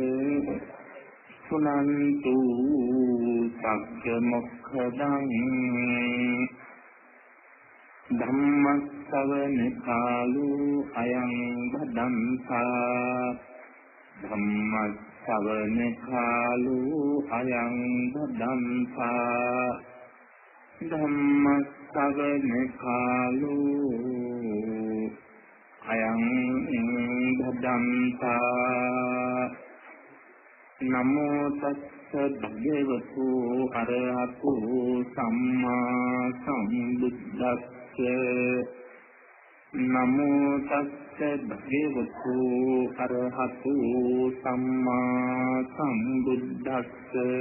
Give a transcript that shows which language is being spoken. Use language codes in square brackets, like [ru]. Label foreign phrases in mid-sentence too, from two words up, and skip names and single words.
[pi] සුනන්තු සග්ග මොක්ඛදං ධම්මස්සවන කාලෝ අයං භදංසා ධම්මස්සවන කාලෝ අයං භදංසා ධම්මස්සවන කාලෝ අයං භදංසා නමෝ තස්ස භගවතු අරහතු සම්මා සම්බුද්දස්ස නමෝ තස්ස භගවතු අරහතු සම්මා සම්බුද්දස්ස